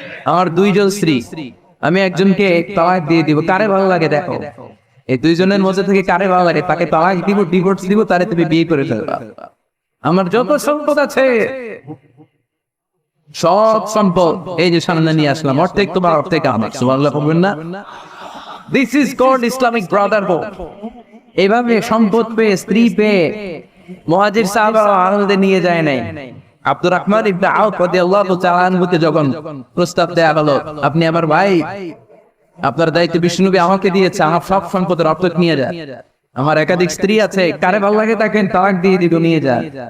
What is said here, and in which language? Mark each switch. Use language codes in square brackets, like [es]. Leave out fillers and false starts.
[bn] আমার দুইজন স্ত্রী, আমি একজনকে তালাক দিয়ে দিব, কারে ভালো লাগে দেখো, এই দুইজনের মধ্যে থেকে কারে ভালো লাগে তাকে তালাক দিব, ডিভোর্স দিব, তারে তুমি বিয়ে করে ফেলবা। আমার যত সম্পদ আছে সব সম্পদ এই যে সামনে নিয়ে আসলাম, অর্ধেক তোমার অর্ধেক আমার। সুবহানাল্লাহ বলবেন না? [en] This is called Islamic brotherhood. [bn] এভাবে সম্পদ পেয়ে, স্ত্রী পেয়ে মুহাজির সাহাবারা আনন্দে নিয়ে যায় নাই। আব্দুর রহমান ইবনে আউফ রাদিয়াল্লাহু তাআলা আনহুকে যখন প্রস্তাব দেয়া হলো, আপনি আমার ভাই, আপনার দায়িত্ব বিশ্বনবী আমাকে দিয়েছে, আমার সব সম্পদের অর্ধেক নিয়ে যান, আমার একাধিক স্ত্রী আছে, কারে ভালো লাগে তাকে তালাক দিয়ে দিব, নিয়ে যান।